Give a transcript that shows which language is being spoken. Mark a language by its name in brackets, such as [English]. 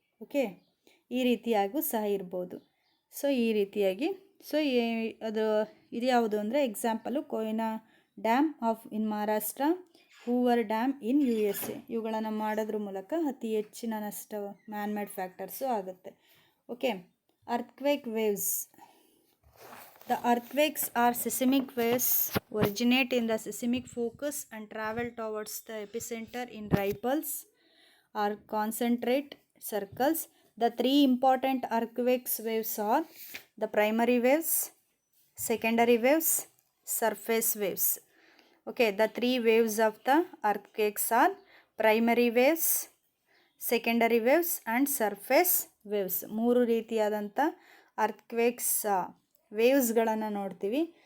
[Kannada] Okay, ಈ ರೀತಿಯಾಗೂ ಸಹ ಇರ್ಬೋದು. ಸೊ ಈ ರೀತಿಯಾಗಿ ಅದು ಇದು ಯಾವುದು ಅಂದರೆ ಎಕ್ಸಾಂಪಲು ಕೊಯ್ನಾ ಡ್ಯಾಮ್ ಇನ್ ಮಹಾರಾಷ್ಟ್ರ, ಹೂವರ್ ಡ್ಯಾಮ್ ಇನ್ USA. ಇವುಗಳನ್ನು ಮಾಡೋದ್ರ ಮೂಲಕ ಅತಿ ಹೆಚ್ಚಿನ ನಷ್ಟ ಮ್ಯಾನ್ಮೇಡ್ ಫ್ಯಾಕ್ಟರ್ಸು ಆಗುತ್ತೆ. [English] Okay, earthquake waves. The earthquakes are seismic waves originate in the seismic focus and travel towards the epicenter in ripples or concentric circles. The three important earthquakes waves are the primary waves, secondary waves, surface waves. Okay, the three waves of the earthquakes are primary waves, secondary waves and surface waves. [Kannada] ಮೂರು ರೀತಿಯಾದಂಥ ಅರ್ಥ್ಕ್ವೇಕ್ಸ್ ವೇವ್ಸ್ಗಳನ್ನು ನೋಡ್ತೀವಿ.